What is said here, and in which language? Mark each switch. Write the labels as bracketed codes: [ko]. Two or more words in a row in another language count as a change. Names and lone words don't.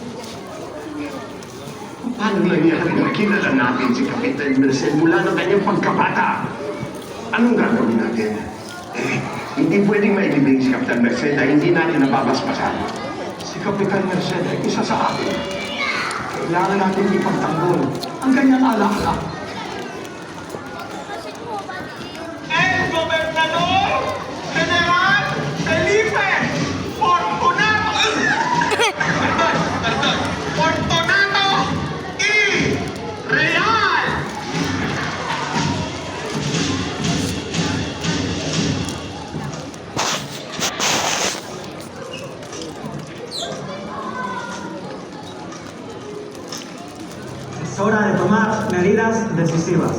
[tl] Paano nangyari na kilala natin si Kapitan Merced mula ng kanyang pagkabata? Anong gagawin natin? Hindi pwedeng mailibing si Kapitan Merced na hindi natin nababasbasan. Si Kapitan Merced ay isa sa atin. Kailangan natin ipagtanggol ang kanyang alaala. [es] El Gobernador General Felipe Fortunato Fortunato y Real. Es hora de tomar medidas decisivas.